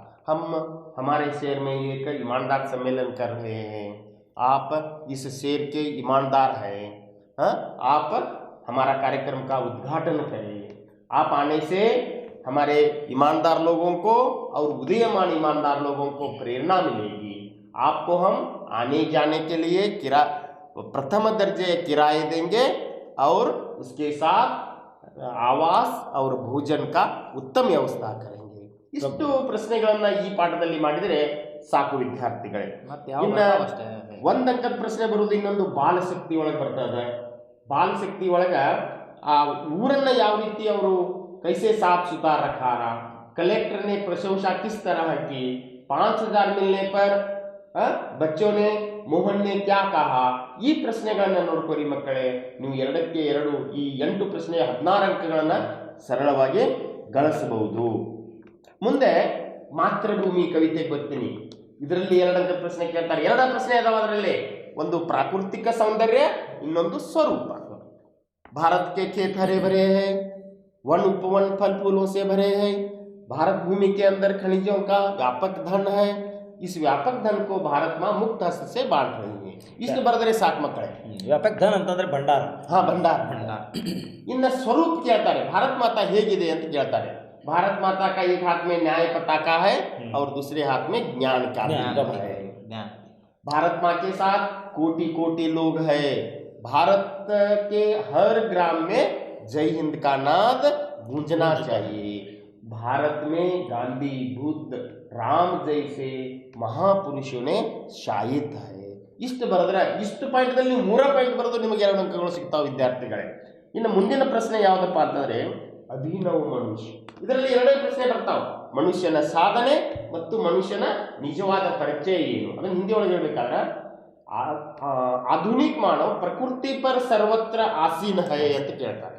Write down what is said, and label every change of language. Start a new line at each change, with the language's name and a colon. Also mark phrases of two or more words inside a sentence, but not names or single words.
Hindi: हम हमारे शहर में एक ईमानदार सम्मेलन कर रहे हैं, आप इस शहर के ईमानदार हैं, आप हमारा कार्यक्रम का उद्घाटन करें, आप आने से हमारे ईमानदार लोगों को और उदीयमान ईमानदार लोगों को प्रेरणा मिलेगी, आपको हम आने जाने के लिए प्रथम दर्जे किराए देंगे और उसके साथ आवास और भोजन का उत्तम व्यवस्था करेंगे।
Kannada: ಇಷ್ಟು ಪ್ರಶ್ನೆಗಳನ್ನ ಈ ಪಾಠದಲ್ಲಿ ಮಾಡಿದರೆ ಸಾಕು ವಿದ್ಯಾರ್ಥಿಗಳೇ। ಇನ್ನು 1 ಅಂಕದ ಪ್ರಶ್ನೆ ಬರುವುದು ಇನ್ನೊಂದು ಬಾಲಶಕ್ತಿ ಒಳಗೆ ಬರ್ತದೆ। ಬಾಲಶಕ್ತಿ ಒಳಗ ಆ ಊರನ್ನ ಯಾವ ರೀತಿ ಅವರು
Hindi: कैसे साफ सुथरा रखा रहा, कलेक्टर ने प्रशंसा किस तरह की, 5000 मिलने पर बच्चों ने मोहन ने क्या कहा,
Kannada: ಈ ಪ್ರಶ್ನೆಗಳನ್ನು ನೋಡ್ಕೊರಿ ಮಕ್ಕಳೇ। ನೀವು 2ಕ್ಕೆ 2 ಈ 8 ಪ್ರಶ್ನೆ 16 ಅಂಕಗಳನ್ನು ಸರಳವಾಗಿ ಗಳಿಸಬಹುದು। ಮುಂದೆ ಮಾತೃಭೂಮಿ ಕವಿತೆಗೆ ಬರ್ತೀನಿ, ಇದರಲ್ಲಿ 2 ಅಂಕದ ಪ್ರಶ್ನೆ ಕೇಳ್ತಾರೆ। 2 ಪ್ರಶ್ನೆ ಅದಾವ ಅದರಲ್ಲಿ, ಒಂದು ಪ್ರಾಕೃತಿಕ ಸೌಂದರ್ಯ, ಇನ್ನೊಂದು ಸ್ವರೂಪ।
Hindi: भारत के खेत हरे भरे हैं, वन उपवन फल फूलों से भरे हैं, भारत भूमि के अंदर खनिजों का व्यापक धन है, इस व्यापक धन को भारत माँ मुक्त हस्त से बांट रही है।
Kannada: इಷ್ಟು ಬರೆದರೆ ಸಾಕು ಮಕ್ಕಳೇ। ವ್ಯಾಪಕ ಧನ ಅಂತಂದ್ರೆ ಭಂಡಾರ, ಭಂಡಾರ। ಇನ್ನು ಸ್ವರೂಪ ಕೇಳ್ತಾರೆ, ಭಾರತ್ ಮಾತಾ ಹೇಗಿದೆ ಅಂತ ಕೇಳ್ತಾರೆ।
Hindi: भारत माता का एक हाथ में न्याय पताका है और दूसरे हाथ में ज्ञान का है। भारत माँ के साथ कोटि कोटि लोग है, भारत के हर ग्राम में जय हिंद का नाद गूंजना चाहिए। भारत में गांधी, बुद्ध, राम जैसे महापुरुषों ने शायित है।
Kannada: ಇಷ್ಟು ಬರೆದ್ರೆ ಇಷ್ಟು ಪಾಯಿಂಟ್ದಲ್ಲಿ ನೀವು 3 ಪಾಯಿಂಟ್ ಬರೆದು ನಿಮಗೆ 2 ಅಂಕಗಳು ಸಿಗ್ತಾವೆ ವಿದ್ಯಾರ್ಥಿಗಳೇ. ಇನ್ನು ಮುಂದಿನ ಪ್ರಶ್ನೆ ಯಾವುದಪ್ಪ ಅಂತಂದ್ರೆ ಅಭಿನವ ಮನುಷ್ಯ. ಇದರಲ್ಲಿ 2 ಪ್ರಶ್ನೆ ಬರ್ತಾವೆ, ಮನುಷ್ಯನ ಸಾಧನೆ ಮತ್ತು ಮನುಷ್ಯನ ನಿಜವಾದ ಪರಿಚಯ ಏನು. ಅದನ್ನು ಹಿಂದಿ ಒಳಗೆ ಹೇಳ್ಬೇಕಾದ್ರೆ
Hindi: आधुनिक मानव प्रकृति पर सर्वत्र आसीन है
Kannada: ಅಂತ ಕೇಳ್ತಾರೆ.